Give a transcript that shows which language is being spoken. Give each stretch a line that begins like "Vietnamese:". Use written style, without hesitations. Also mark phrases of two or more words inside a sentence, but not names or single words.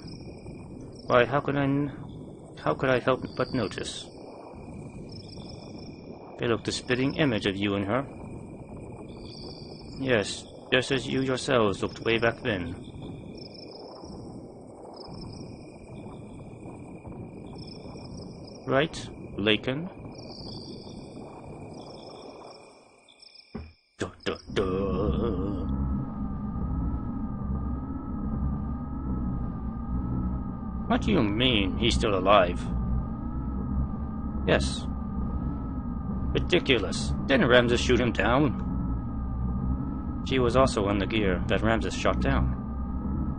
English: Why, how could I help but notice? They looked the spitting image of you and her. Yes, just as you yourselves looked way back then. Right, Laken? Duh, duh, duh. What do you mean, he's still alive? Yes. Ridiculous. Didn't Ramsus shoot him down? She was also on the gear that Ramsus shot down.